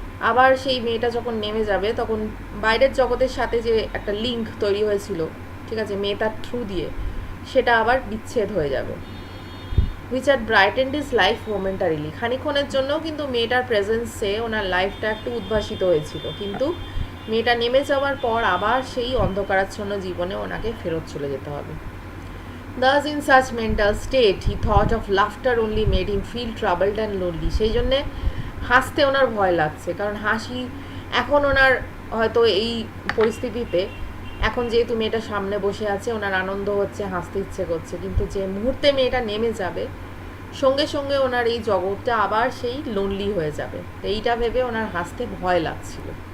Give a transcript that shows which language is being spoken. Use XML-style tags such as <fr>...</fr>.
<bn>আবার সেই মেয়েটা যখন নেমে যাবে তখন বাইরের জগতের সাথে যে একটা লিঙ্ক তৈরি হয়েছিল, ঠিক আছে, মেয়েটার থ্রু দিয়ে, সেটা আবার বিচ্ছেদ হয়ে যাবে।</bn> <en>Which had brightened his life momentarily.</en> <bn>খানিক্ষণের জন্যও কিন্তু মেয়েটার প্রেজেন্সে ওনার লাইফটা একটু উদ্ভাসিত হয়েছিল, কিন্তু মেয়েটা নেমে যাওয়ার পর আবার সেই অন্ধকারাচ্ছন্ন জীবনে ওনাকে ফেরত চলে যেতে হবে।</bn> <en>Thus in such mental state he thought of laughter only made him feel troubled and lonely.</en> <bn>সেই জন্যে হাসতে ওনার ভয় লাগছে, কারণ হাসি এখন ওনার হয়তো এই পরিস্থিতিতে, এখন যেহেতু মেয়েটা সামনে বসে আছে ওনার আনন্দ হচ্ছে, হাসতে ইচ্ছে করছে, কিন্তু যে মুহূর্তে মেয়েটা নেমে যাবে সঙ্গে সঙ্গে ওনার এই জগৎটা আবার সেই লোনলি হয়ে যাবে, তো এইটা ভেবে ওনার হাসতে ভয় লাগছিল।</bn>